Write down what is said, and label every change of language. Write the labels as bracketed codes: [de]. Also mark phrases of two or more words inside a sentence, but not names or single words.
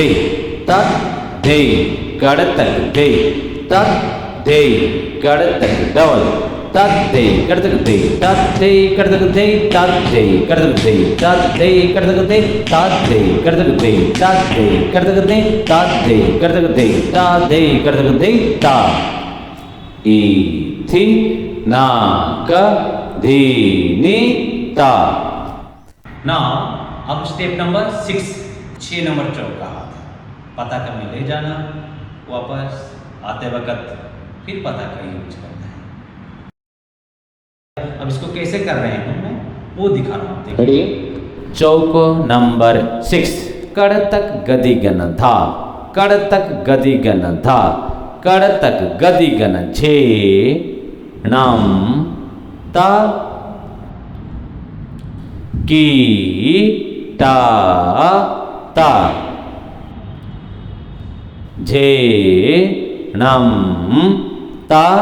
[hi] ता धे कड़तक धे ता धे कड़तक डबल ता धे कड़तक धे ता धे कड़तक धे ता धे कड़तक धे ता धे कड़तक धे ता धे कड़तक धे ता धे कड़तक धे ता धे कड़तक धे ता धे कड़तक धे ता ई थी ना क धी नी ता। नाउ अब [en] step number [hi] 6 नंबर चौक का हाथ पताका में ले जाना, वापस आते वक्त फिर पताका यूज करना है। अब इसको कैसे कर रहे हैं मैं वो दिखा रहा हूँ, देखिए। चौक नंबर 6 कड़तक गदिगन था, कड़तक गदिगन था, कड़तक गदिगन झे नम ता की टा ता झे नम ता